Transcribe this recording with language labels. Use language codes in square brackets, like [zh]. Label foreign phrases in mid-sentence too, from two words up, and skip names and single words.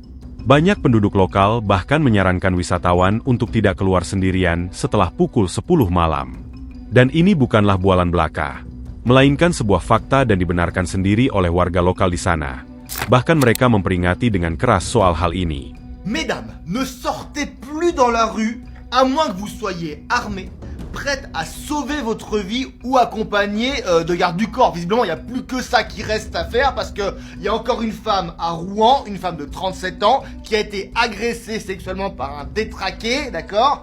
[id] Banyak penduduk lokal bahkan menyarankan wisatawan untuk tidak keluar sendirian setelah pukul 10 malam. Dan ini bukanlah bualan belaka, melainkan sebuah fakta dan dibenarkan sendiri oleh warga lokal di sana. Bahkan mereka memperingati dengan keras soal hal ini. [fr] Mesdames, ne sortez plus dans la rue, à moins que vous soyez armés, prête à sauver votre vie ou accompagnée de garde du corps. Visiblement, il n'y a plus que ça qui reste à faire parce qu'il y a encore une femme à Rouen, une femme de 37 ans, qui a été agressée sexuellement par un détraqué, d'accord?